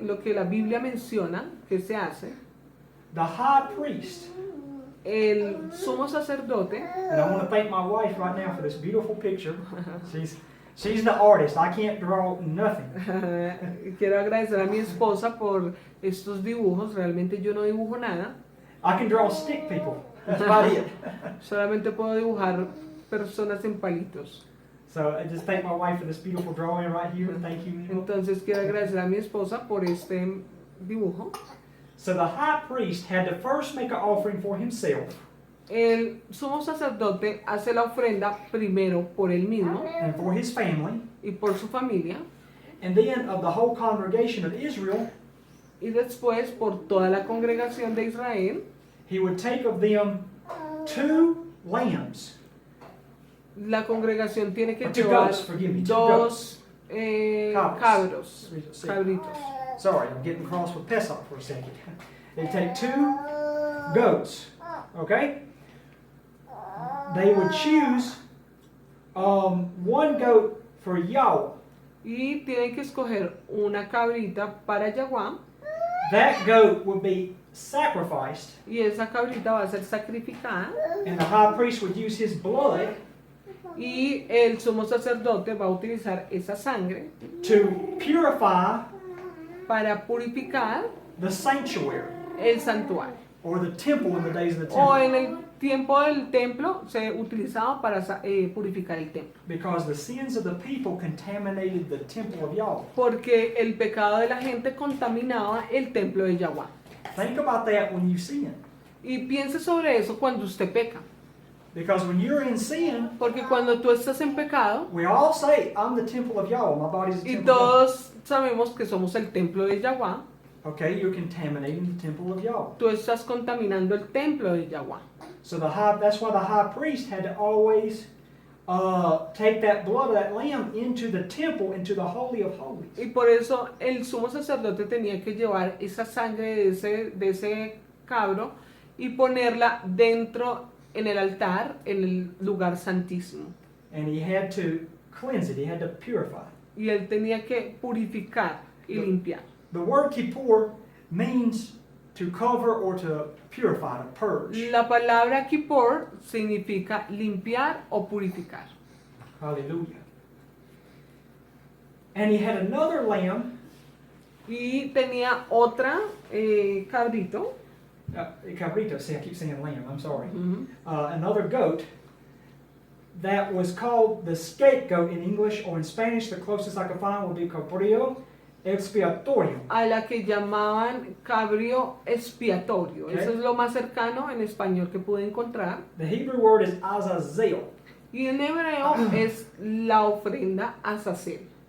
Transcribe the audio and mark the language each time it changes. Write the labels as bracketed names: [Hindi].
[Spanish] Lo que la Biblia menciona que se hace, [English] the high priest, [Spanish] el sumo sacerdote, [English] and I want to thank my wife right now for this beautiful picture. She's the artist. I can't draw nothing. [Spanish] quiero agradecer a mi esposa por estos dibujos, realmente yo no dibujo nada, [English] I can draw stick people. That's about it. [Spanish] solamente puedo dibujar personas en palitos. [English] So I just thank my wife for this beautiful drawing right here. Thank you. Miguel. [Spanish] Entonces quiero agradecer a mi esposa por este dibujo. [English] So the high priest had to first make an offering for himself [Spanish] El sumo sacerdote hace la ofrenda primero por él mismo [English] and for his family, [Spanish] y por su familia, [English] and then of the whole congregation of Israel, [Spanish] y después por toda la congregación de Israel. [English] he would take of them 2 lambs. [Spanish] La congregación tiene que [English] Or 2 [Spanish] llevar [English] goats, forgive me, 2 [Spanish] dos Cabros. cabritos. [English] Sorry, I'm getting cross with Pesach for a second. They take 2 goats, okay? They would choose 1 goat for Yahweh. [Spanish] Y tienen que escoger una cabrita para Yahweh, [English] That goat would be sacrificed, [Spanish] y esa cabrita va a ser sacrificada, [English] and the high priest would use his blood [Spanish] y el sumo sacerdote va a utilizar esa sangre [English] to purify [Spanish] para purificar [English] the sanctuary, [Spanish] el santuario. [English] or the temple in the days of the [Spanish] O [English] temple. [Spanish] en el tiempo del templo se utilizaba para purificar el templo. [English] Because the sins of the people contaminated the temple of Yahweh. [Spanish] Porque el pecado de la gente contaminaba el templo de Yahweh. [English] Think about that when you sin. [Spanish] Y piense sobre eso cuando usted peca. [English] Because when you're in sin, [Spanish] Porque cuando tú estás en pecado, [English] we all say, I'm the temple of Yahweh. My body's the [Spanish] y [English] temple of Yahweh. [Spanish] todos sabemos que somos el templo de Yahweh, [English] Okay, you're contaminating the temple of Yahweh. [Spanish] tú estás contaminando el templo de Yahweh. [English] So that's why the high priest had to always take that blood of that lamb into the temple, into the Holy of Holies. [Spanish] Y por eso el sumo sacerdote tenía que llevar esa sangre de ese cabro y ponerla dentro en el altar, en el lugar santísimo. [English] And he had to cleanse it. He had to purify. [Spanish] Y él tenía que purificar y limpiar. [English] The word Kippur means to cover or to purify, to purge. [Spanish] La palabra Kippur significa limpiar o purificar. [English] Hallelujah. And he had another lamb, [Spanish] Y tenía otra cabrito, [English] cabrito, see I keep saying lamb, I'm sorry. ujú, Another goat that was called the scapegoat in English, or in Spanish the closest I could find would be [Spanish] cabrillo expiatorio. a la que llamaban cabrio expiatorio. [English] Okay. [Spanish] Eso es lo más cercano en español que pude encontrar. [English] The Hebrew word is azazel. [Spanish] Y en hebreo es la ofrenda azazel.